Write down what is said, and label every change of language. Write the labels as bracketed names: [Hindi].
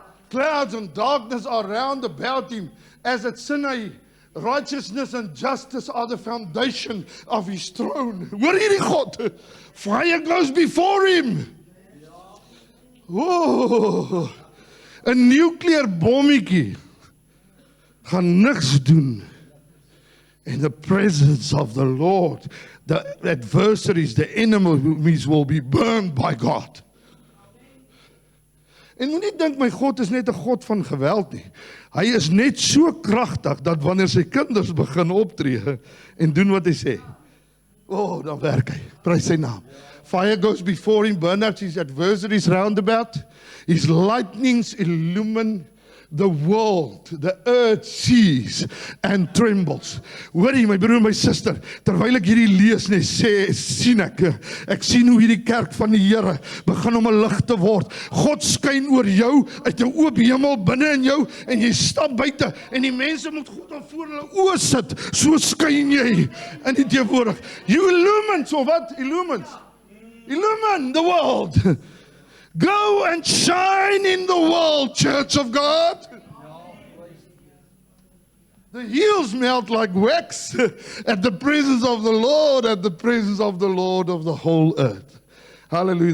[English] Clouds and darkness are round about him, as at Sinai. Righteousness and justice are the foundation of his throne. [Afrikaans] Hoor hierdie God, [English] fire goes before him. [Afrikaans] Oh, 'n nuclear bommetjie gaan niks doen. [English] In the presence of the Lord, the adversaries, the enemies will be burned by God. [Afrikaans] En moenie dink my God is net 'n God van geweld nie. Hy is net so kragtig dat wanneer sy kinders begin optree en doen wat hy sê, oh, dan werk hy. Prys sy naam. [English] Fire goes before him, burn out his adversaries round about. His lightnings illumine the world, the earth sees and trembles. [Afrikaans] Hoorie my broer en my suster, terwyl ek hierdie lees net sien ek sien hoe hierdie kerk van die Here begin om 'n lig te word. God skyn oor jou uit 'n oop hemel binne in jou en jy stap buite en die mense moet goed aan voor hulle oë sit. So skyn jy in die teenwoordig. [English] You illumine, [Afrikaans] so wat? [English] Illumine the world. Go and shine in the world, church of God. The hills melt like wax at the presence of the Lord, at the presence of the Lord of the whole earth. Hallelujah.